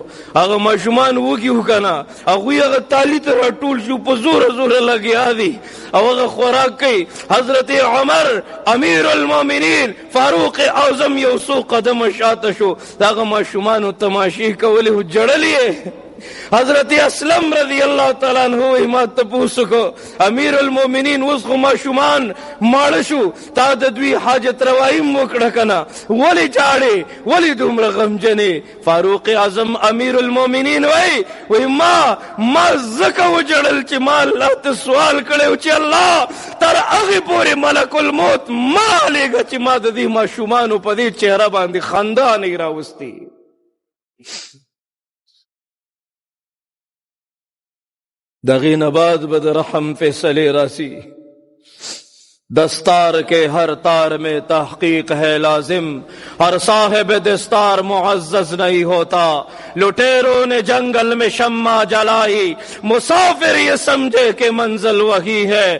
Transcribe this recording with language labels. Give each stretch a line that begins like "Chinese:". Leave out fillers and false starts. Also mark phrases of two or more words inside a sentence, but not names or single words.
Pashto: هغه ماشومان وږي وو که نه، هغوی هغه تالي ته راټول شو، په زوره زوره لګیا دي او هغه خوراک کوي. حضرت عمر امیر المؤمنین فاروق اعظم یو څو قدمه شاته شو، د هغه ماشومانو تماشې کولې خو جړلې. حضرت اسلم
Arabic: رضی اللہ تعالیٰ عنہ
Pashto: ما تپوس کو امیر المؤمنین اوس خو ماشومان ماړه شو، تا د دوی حاجت روايي وکړه کنه، ولې جاړې ولې دومره غمجنې؟ فاروق اعظم امیر المؤمنین وای ما ځکه وجړل چې ما الله ته سوال کړی چې الله تر هغې پورې ملک الموت ما لېږه چې ما د دې ماشومانو په دې چهره باندې خندا نه راوستي.
Urdu: دغی نباد بد رحم فیصلے راسی، دستار کے ہر تار میں تحقیق ہے لازم، ہر صاحب دستار معزز نہیں ہوتا. لٹیروں نے جنگل میں شمع جلائی، مسافر یہ سمجھے کہ منزل وہی ہے.